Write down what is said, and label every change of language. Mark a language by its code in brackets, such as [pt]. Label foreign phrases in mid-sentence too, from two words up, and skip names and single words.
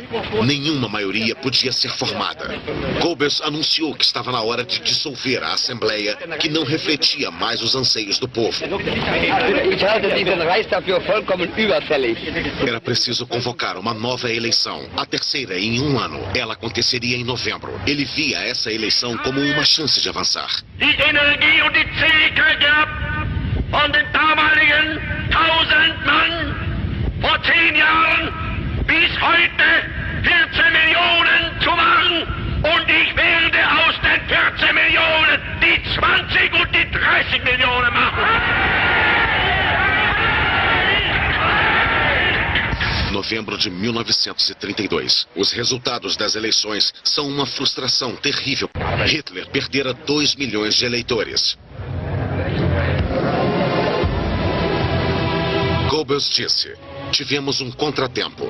[pt] Nenhuma maioria podia ser formada. Goebbels anunciou que estava na hora de dissolver a Assembleia, que não refletia mais os anseios do povo. Era preciso convocar uma nova eleição, a terceira em um ano. Ela aconteceria em novembro. Ele via essa eleição como uma chance de avançar. [de] Energie und die Zähigkeit gehabt, von den damaligen 1000 Mann vor 10 Jahren bis heute 14 Millionen zu machen. Und ich werde aus den 14 Millionen die 20 Millionen machen. [pt] Novembro de 1932. Os resultados das eleições são uma frustração terrível. Hitler perdera 2 milhões de eleitores. Goebbels disse: tivemos um contratempo.